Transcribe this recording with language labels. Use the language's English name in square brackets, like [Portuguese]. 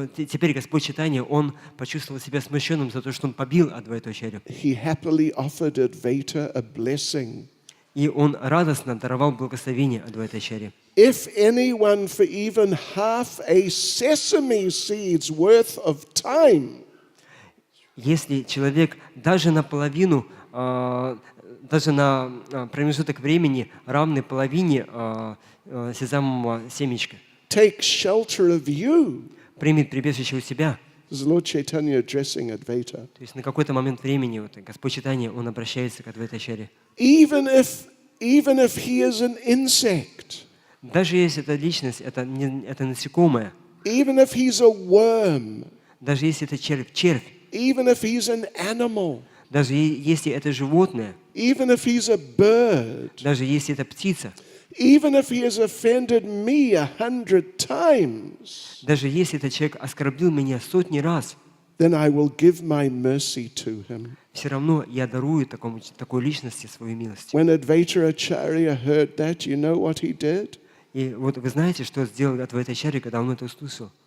[Russian] Теперь Господь Чайтанья, он почувствовал себя смущенным за то, что он побил Адвайту Ачарью. [English] He happily offered Advaita a blessing. [Russian] И он радостно даровал благословение Адвайта Ачарье. [English] If anyone for even half a sesame seed's worth of time. [Russian] Если человек даже наполовину, даже на промежуток времени, равный половине сезамового семечка, [English] take shelter of you. [Russian] примет прибежище у себя, [English] This is Lord Chaitanya addressing Advaita. [Russian] то есть на какой-то момент времени вот, Господь Чайтанья, Он обращается к Адвайтачаре. [English] Even if he is an insect, [Russian] Даже если эта личность, это насекомое, [English] even if he's a worm, [Russian] даже если это червь, [English] even if he's an animal, [Russian] даже если это животное, [English] even if he's a bird, [Russian] даже если это птица, [English] even if he has offended me 100 times, [Russian] даже если этот человек оскорбил меня 100 раз, [English] then I will give my mercy to him. [Russian] все равно я дарую такой личности свою милость. [English] When Advaita Acharya heard that, you know what he did? [Russian] И вот вы знаете, что сделал Адвайтачарья, когда он это услышал?